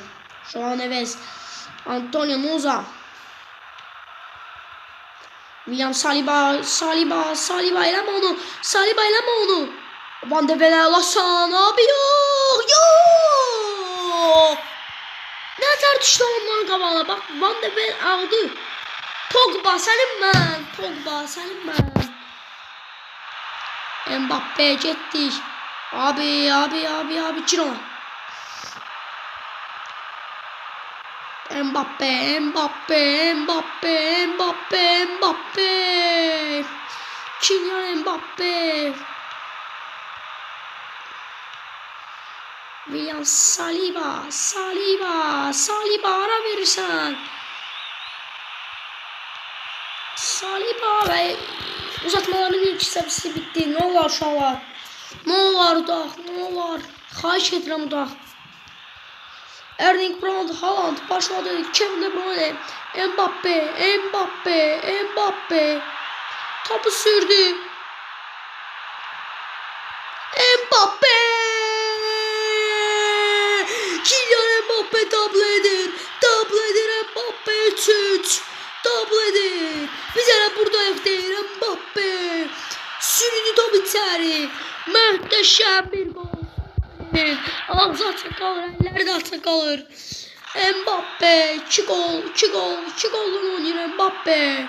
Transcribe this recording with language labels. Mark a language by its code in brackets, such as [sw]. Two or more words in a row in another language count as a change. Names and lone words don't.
[tr] João Neves. Antonio Nusa. William Saliba eleme onu. Van de Ven Lasan abi yok. Ne tartıştı onların kabağına bak. Van de Ven aldı. Pogba senin ben. Mbappe gitti. Abi Ciro. Mbappe. Kylian Mbappe. William Saliba ara verirsen. [az] Saliba ve uzatmaların ilk hissəsi bitti. Ne olar uşaqlar? Ne olar? Xahiş edirəm udaq. Erling Braut Haaland başladı. Kevin De Bruyne. Mbappe. Topu sürdü. Mbappe. Kylian Mbappe double edir Mbappe 3-3. Double edir. Biz hələ buradayıq deyir Mbappe. Sürüdü top içəri. Möhtəşəm bir gol. Ağzı açıq qalır, əlləri də açıq qalır. Mbappe 2 golla oynayır Mbappe.